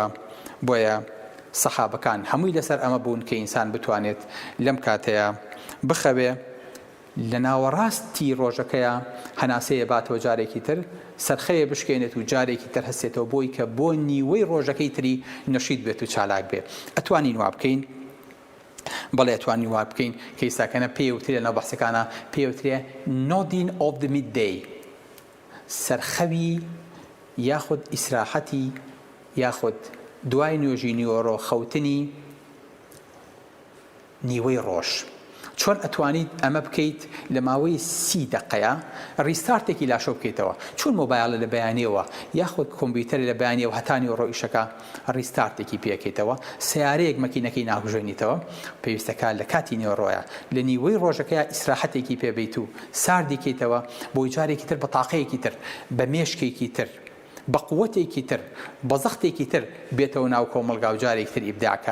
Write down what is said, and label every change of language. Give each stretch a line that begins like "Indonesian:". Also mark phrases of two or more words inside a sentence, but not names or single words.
Central Kurdish: بۆیە سەحابەکان هەمووی لەسەر ئەمە بوون کە ئینسان بتوانێت لەم کاتەیە بخەوێ، لە ناوەڕاستی ڕۆژەکەیە هەناسەیە باتەوە جارێکی تر، سەرخەیە بشکێنێت و جارێکی تر هەستێتەوە بۆی کە بۆ نیوەی ڕۆژەکەی تری نەشید بێت و چالاک بێت. ئەتوانین وا بکەین، بەڵێ ئەتوانین وا بکەین کە ئێستاکەنە پێوترێ لەناو بەحسەکانە پێوترێ
English: nodding of the midday،
Central Kurdish: سەرخەوی یاخود ئیسراحەتی یاخود دوای نوێژی نیوەڕۆ خەوتنی نیوەی ڕۆژ. چۆن ئەتوانیت ئەمە بکەیت لە ماوەی 30 دقەیە ریستارتێکی لاشۆ بکەیتەوە، چۆن مۆبایلە لە بەیانیەوە یاخود کۆمپیوتەر لە بەیانیەوە هەتانی ڕۆیشەکە ریستارتێکی پێکەیتەوە، سیارەیەک مەکینەکەی ناکوژێنیتەوە، پێویستەکە لە کاتی نیوەڕۆیە لە نیوەی ڕۆژەکەیە ئیسراحەتێکی پێبیت و ساردی کەیتەوە بۆی جارێکی تر بە تاقەیەکی تر، بە مێشکێکی تر، بە قووەتێکی تر، بە زەختێکی تر بێتەوە ناو کۆمەلگا و جارێکی تر ئیبداعکە.